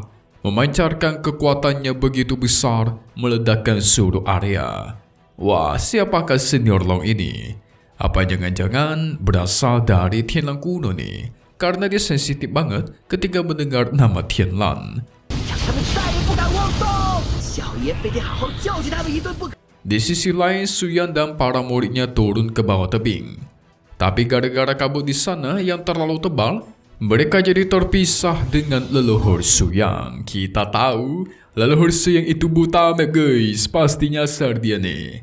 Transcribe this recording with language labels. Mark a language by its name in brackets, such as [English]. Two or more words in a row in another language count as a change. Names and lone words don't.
[Indonesian] Memancarkan kekuatannya begitu besar, meledakkan seluruh area. Wah, siapakah Senior Long ini? Apa jangan-jangan berasal dari Tianlan kuno nih? Karena dia sensitif banget ketika mendengar nama Tianlan. [Chinese] 也非得好好教训他们一顿不可。 [Indonesian] Di sisi lain, Suyan dan para muridnya turun ke bawah tebing. Tapi gara-gara kabut di sana yang terlalu tebal, mereka jadi terpisah dengan leluhur Suyang. Kita tahu, leluhur Suyang itu buta, guys. Pasti nyasar dia nih.